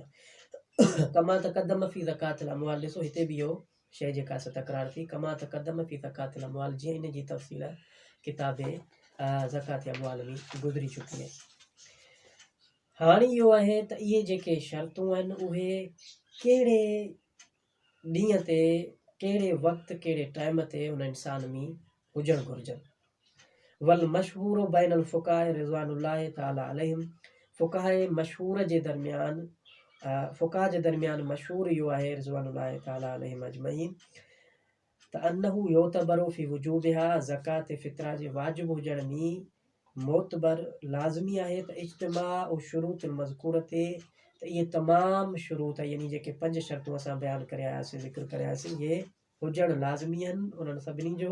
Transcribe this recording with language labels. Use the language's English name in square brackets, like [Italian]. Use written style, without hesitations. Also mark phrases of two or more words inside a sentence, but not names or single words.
[Arabic] كما تقدم في زكاة الأموال. [Sindhi] ॾिसो हिते बि इहो शइ जेका असां तकरार थी, [Arabic] كما تقدم في زكاة الأموال, [Sindhi] जीअं इन जी तफ़सील किताब ज़कात अमवाल में गुज़री चुकी आहे. हाणे इहो आहे त इहे जेके शर्तूं आहिनि उहे कहिड़े ॾींहं ते कहिड़े वक़्तु कहिड़े टाइम ते उन इंसान में हुजणु घुरिजनि। [Arabic] والمشهور بين الفقهاء رضوان الله تعالى عليهم, [Sindhi] फ़ुक़ाह मशहूर जे दरमियान फ़ुक़ाह जे दरमियान मशहूर इहो आहे [Arabic] رضوان الله تعالى عليهم أجمعين [Sindhi] त [Arabic] أنه يعتبر في وجوبها, [Sindhi] ज़कात फ़ितरा जे वाजिब हुजण में मोतबर लाज़मी आहे त इज्तिमा और शुरूत मज़कूर ते त इहे तमामु शुरूत यानी जेके 5 शर्तूं असां बयानु करे आयासीं ज़िक्र करे आयासीं इहे हुजणु लाज़मी आहिनि उन्हनि सभिनी जो।